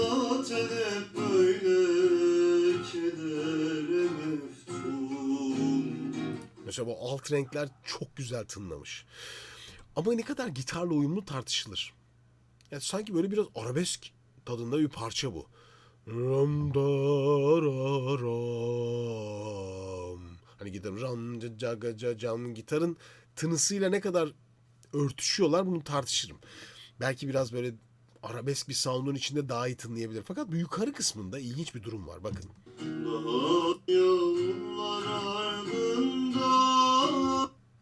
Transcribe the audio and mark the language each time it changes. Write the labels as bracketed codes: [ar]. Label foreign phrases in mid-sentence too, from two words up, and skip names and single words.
[tr] Zaten hep böyle kedere meftun. Mesela bu alt renkler çok güzel tınlamış. Ama ne kadar gitarla uyumlu tartışılır. Yani sanki böyle biraz arabesk tadında bir parça bu. Ram da ra ram. Hani gitarın ram ca ca ca cam, gitarın tınısıyla ne kadar örtüşüyorlar bunu tartışırım. Belki biraz böyle arabesk bir sound'un içinde daha iyi tınlayabilir. Fakat bu yukarı kısmında ilginç bir durum var. Bakın. Daha yollar ardında